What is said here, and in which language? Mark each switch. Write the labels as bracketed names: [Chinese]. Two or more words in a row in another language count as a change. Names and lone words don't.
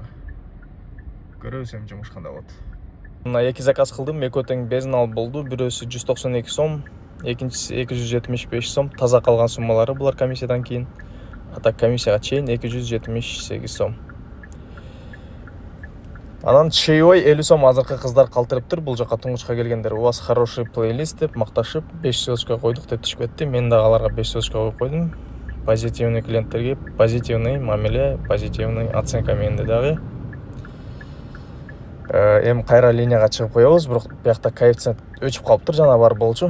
[Kyrgyz] Көрөбүз эми жумуш кандай болот. Мына эки заказ кылдым, экөө тең безинал болду. Бирөөсү 192 сом, экинчиси 275 сом. Таза калган суммалары булар комиссиядан кийин. [Russian] А так [Kyrgyz] комиссияга чейин 278 сом. Анан чаевой 50 сом азыркы кыздар калтырыптыр. Бул жака туңгучка келгендер [Russian] у вас хороший плейлист [Kyrgyz] деп макташып 5 звездочка койдук деп түшүп. Мен дагы аларга 5 звездочка коюп койдум. Позитивный клиенттерге позитивный мамиле, [Russian] позитивный оценка [Kyrgyz] менде дагы. Эми кайра линияга чыгып коебуз, бирок биякта коэффициент өчүп калыптыр, жана бар болчу.